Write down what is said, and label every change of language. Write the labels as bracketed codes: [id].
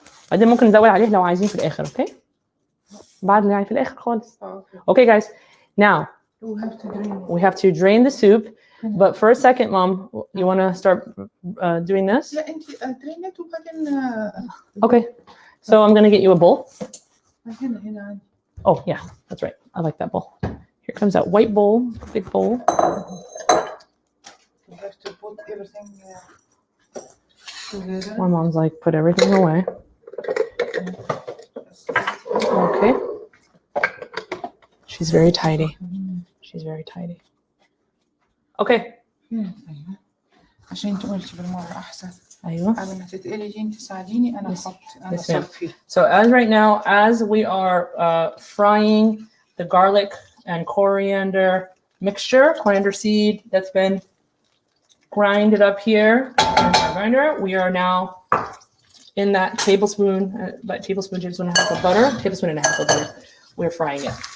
[ar] بعدين ممكن نزود عليه لو عايزين في الآخر, okay? بعد يعني في الآخر خالص. [en] Okay, guys. Now we have to drain the soup, but for a second, Mom, you want to start doing this? [ar] لا أنت درينت وبعدين. [en] Okay. So I'm gonna get you a bowl. [ar] هنا. [en] Oh yeah, that's right. I like that bowl. Here comes that white bowl, big bowl. You have to put everything together. My mom's like, put everything away. Okay. She's very tidy. Okay. [ar] عشان انت قلتي بالمرة أحسن. أيوة. قبل ما تتقلي جين تساعديني أنا أحط أنا أصفي. [en] So as right now, as we are frying the garlic and coriander mixture, coriander seed that's been grinded up here in our grinder, we are now in that tablespoon and a half of butter. We're frying it.